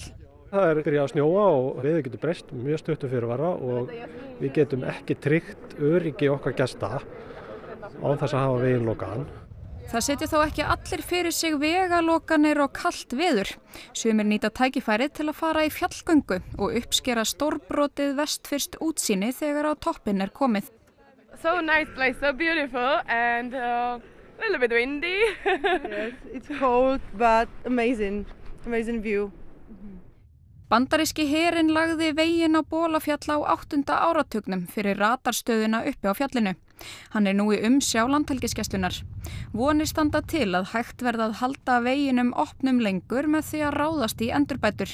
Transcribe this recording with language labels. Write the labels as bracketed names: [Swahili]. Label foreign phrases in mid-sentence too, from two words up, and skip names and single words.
[Icelandic] Það byrjað að snjóa og veður getur breyst mjög stuttu fyrirvara og við getum ekki tryggt öryggi okkar gesta án þess að hafa veginn lokaðan. Það setja þó ekki allir fyrir sig vegalokanir og kalt veður. Sumir nýta tækifærið til að fara í fjallgöngu og uppskera stórbrotið vestfirskt útsýni þegar á toppinn komið. [English] So nice place, so beautiful and a little bit windy. Yes, it's cold but amazing view. [Icelandic] Bandaríski herinn lagði veginn á Bolafjall á 8. áratugnum fyrir radarstöðuna uppi á fjallinu. Hann nú í umsjá Landhelgisgæslunnar. Vonir standa til að hægt verða að halda veginum opnum lengur með því að ráðast í endurbætur.